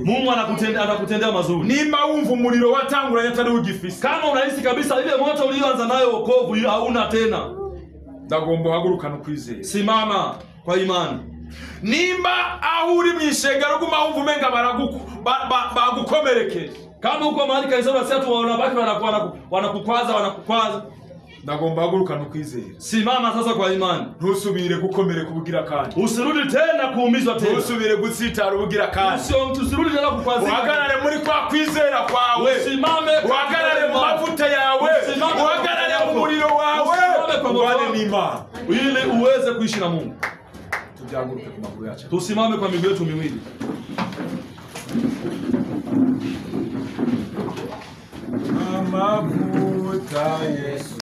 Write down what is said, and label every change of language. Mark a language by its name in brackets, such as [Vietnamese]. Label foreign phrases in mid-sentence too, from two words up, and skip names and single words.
[Swahili] Mungu anakutendea mazuri. [Rundi] Nimba wumva umuriro watanguranye atari ugifise. [Swahili] Kama unahisi kabisa ile moto ulioanza nayo wokovu hauna tena, [Rundi] ndagomba uhaguruka ukwizera. [Swahili] simama kwa imani. [Rundi] Nimba aho uri mwishengero guma wumva umenga bagukomerekeje. [Swahili] Kama uko mahali kanisa unasikia tu wanabaki wanakukwaza, [Rundi] ndagomba uhaguruka ukwizera. [Swahili] simama sasa kwa imani. [Rundi] Ntusubire gukomereka ubugira kandi. [Swahili] Usirudi tena kuumizwa tena. [Rundi] Ntusubire gutsitara ubugira kandi. [Swahili] Usirudi tena kukwazika. [Rundi] Uhagarare muri kwa kwizera kwawe. [Swahili] Usimame. [Rundi] Uhagarare mu mavuta yawe. Uhagarare mu muriro wawe. Ubane n'Imana. [Swahili] Ili uweze kuishi na Mungu. [Rundi] Tujaguruke ku maguru yacu. [Swahili] Tusimame kwa miguu yetu miwili. [Rundi] Amavuta Yesu.